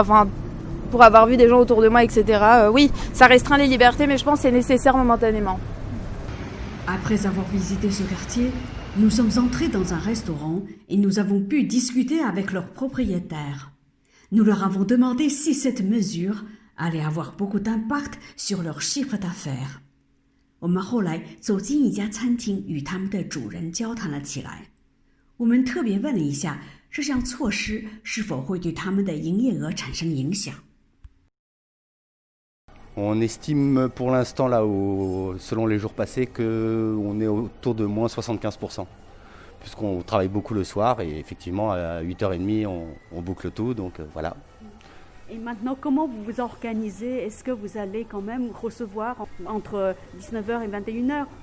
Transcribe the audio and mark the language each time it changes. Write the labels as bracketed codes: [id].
[fr] Enfin, pour avoir vu des gens autour de moi, etc., oui, ça restreint les libertés, mais je pense que c'est nécessaire momentanément. Après avoir visité ce quartier, nous sommes entrés dans un restaurant et nous avons pu discuter avec leurs propriétaires. Nous leur avons demandé si cette mesure allait avoir beaucoup d'impact sur leur chiffre d'affaires. [zh] 我们后来走进一家餐厅，与他们的主人交谈了起来。我们特别问了一下，这项措施是否会对他们的营业额产生影响。 [fr] On estime pour l'instant, selon les jours passés, qu'on est autour de moins 75%. Puisqu'on travaille beaucoup le soir et effectivement à 8h30 on boucle tout, donc voilà. Et maintenant, comment vous vous organisez? Est-ce que vous allez quand même recevoir entre 19h et 21h?